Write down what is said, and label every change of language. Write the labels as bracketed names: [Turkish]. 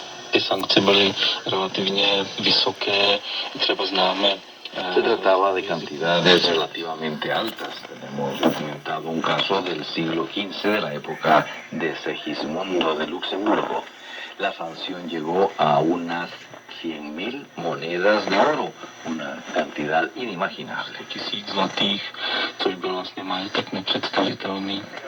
[Czech] Ty sankce byly relativně vysoké, třeba známe. [Spanish] Se trataba de cantidades relativamente altas. Tenemos documentado un caso del siglo XV de la época de Segismundo de Luxemburgo. La sanción llegó a unas 100.000 monedas de oro, una cantidad inimaginable. [Czech] 1000 zlatých, což byl vlastně majetek nepředstavitelný.